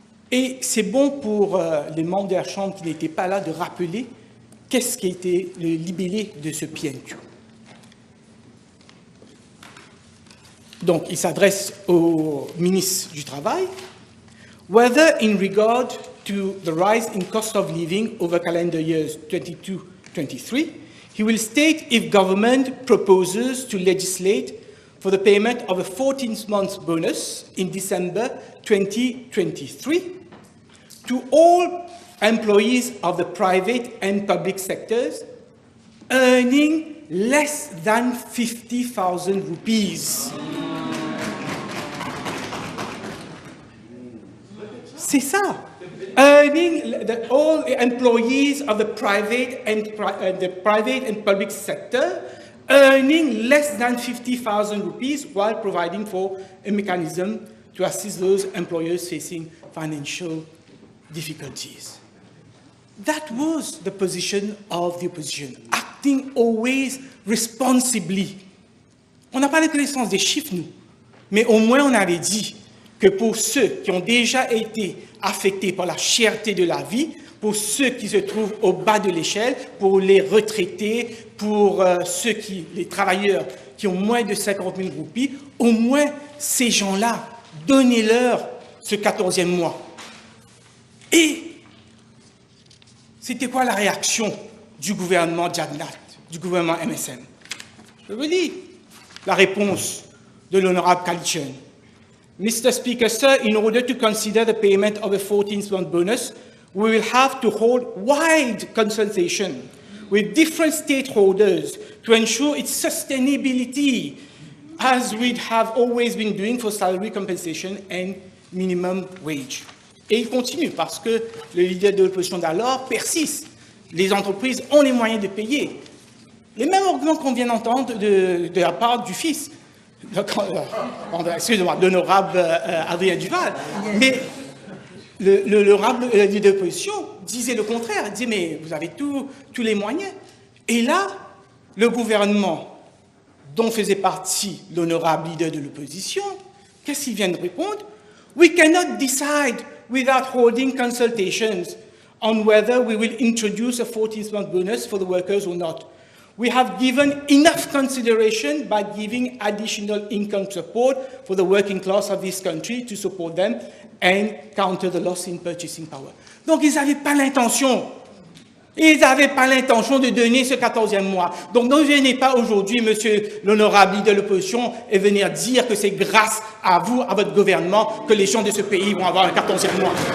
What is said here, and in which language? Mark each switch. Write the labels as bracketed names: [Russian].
[French] Et c'est bon pour les membres de la Chambre qui n'étaient pas là de rappeler qu'est-ce qui a été le libellé de ce PNQ. Donc, il s'adresse au ministre du Travail. [English] Whether in regard to the rise in cost of living over calendar years 22-23, he will state if government proposes to legislate for the payment of a 14-month bonus in December 2023 to all employees of the private and public sectors earning less than 50,000 rupees. [French] C'est ça. [English] Earning all employees of the private and public sector earning less than 50,000 rupees while providing for a mechanism to assist those employers facing financial difficulties. That was the position of the opposition, acting always responsibly. [French] On n'a pas la connaissance des chiffres, nous, mais au moins on avait dit que pour ceux qui ont déjà été affectés par la cherté de la vie, pour ceux qui se trouvent au bas de l'échelle, pour les retraités, pour les travailleurs qui ont moins de 50 000 roupies, au moins ces gens-là, donnez-leur ce 14e mois. Et c'était quoi la réaction du gouvernement Jadnat, du gouvernement MSM? Je vous dis la réponse de l'honorable Kalitchen. [English] Mr. Speaker, sir, in order to consider the payment of a 14th-month bonus, we will have to hold wide consultation with different stakeholders to ensure its sustainability, as we have always been doing for salary compensation and minimum wage. [French] Et il continue parce que le leader de l'opposition d'alors persiste. Les entreprises ont les moyens de payer. Les mêmes arguments qu'on vient d'entendre de la part du fils, excusez-moi, l'honorable Adrien Duval, mais l'honorable leader de l'opposition disait le contraire. Il disait, mais vous avez tous les moyens. Et là, le gouvernement, dont faisait partie l'honorable leader de l'opposition, qu'est-ce qu'il vient de répondre? [English] We cannot decide without holding consultations on whether we will introduce a 14th-month bonus for the workers or not. We have given enough consideration by giving additional income support for the working class of this country to support them and counter the loss in purchasing power. [French] Donc, ils n'avaient pas l'intention. Ils n'avaient pas l'intention de donner ce 14e mois. Donc, ne venez pas aujourd'hui, monsieur l'honorable leader de l'opposition, et venir dire que c'est grâce à vous, à votre gouvernement, que les gens de ce pays vont avoir un 14e mois.